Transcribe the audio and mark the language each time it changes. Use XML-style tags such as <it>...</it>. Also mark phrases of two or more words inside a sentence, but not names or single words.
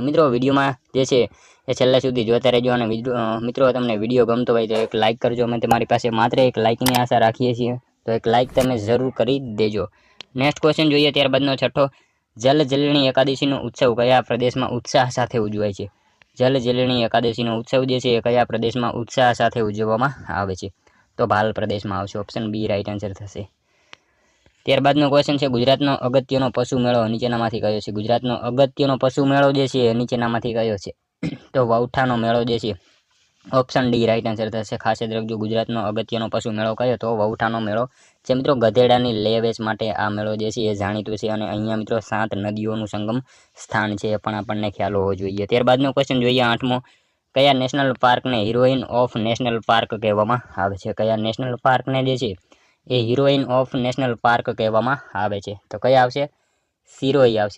<gu>મિત્રો વિડિયોમાં જે છે એ છેલ્લે સુધી જોતા રહેજો। અને મિત્રો તમને વિડિયો ગમતો હોય તો એક લાઇક કરજો। અમે તમારી પાસે માત્ર એક લાઇકની આશા રાખીએ છીએ તો એક લાઇક તમે જરૂર કરી દેજો।</gu> <en>next question</en> <gu>જોઈએ ત્યારબાદનો 6ઠો જલ જીલણી એકાદશીનો ઉત્સવ કયા પ્રદેશમાં ઉત્સાહ સાથે ઉજવાય છે? જલ જીલણી એકાદશીનો ઉત્સવ જે છે એ કયા પ્રદેશમાં ઉત્સાહ સાથે ઉજવવામાં આવે છે? તો ભાલ પ્રદેશમાં આવશે।</gu> <en>option B right answer</en> <gu>થશે। ત્યારબાદનો ક્વેશ્ચન છે ગુજરાતનો અગત્યનો પશુ મેળો નીચેનામાંથી કયો છે? ગુજરાતનો અગત્યનો પશુ મેળો જે છે નીચેનામાંથી કયો છે? તો વૌઠાનો મેળો જે છે।</gu> <en>option D right answer</en> <gu>થશે। ખાસ યાદ રાખજો ગુજરાતનો અગત્યનો પશુ મેળો કયો? તો વૌઠાનો મેળો છે। મિત્રો ગધેડાની લે વેચ માટે આ મેળો જે છે એ જાણીતો છે। અને અહીંયા મિત્રો 7 નદીઓનું સંગમ સ્થાન છે એ પણ આપણને ખ્યાલ હોવો જોઈએ। ત્યારબાદનો ક્વેશ્ચન જોઈએ 8મો કયા</gu> <en>national parkને heroine of national park</en> <gu>કહેવામાં આવે છે? કયા</gu> <en>national parkને</en> <gu>જે છે એ</gu> <en>heroine of national park</en> <gu>કહેવામાં આવે છે? તો કયા આવશે? સિરોહી આવશે।</gu>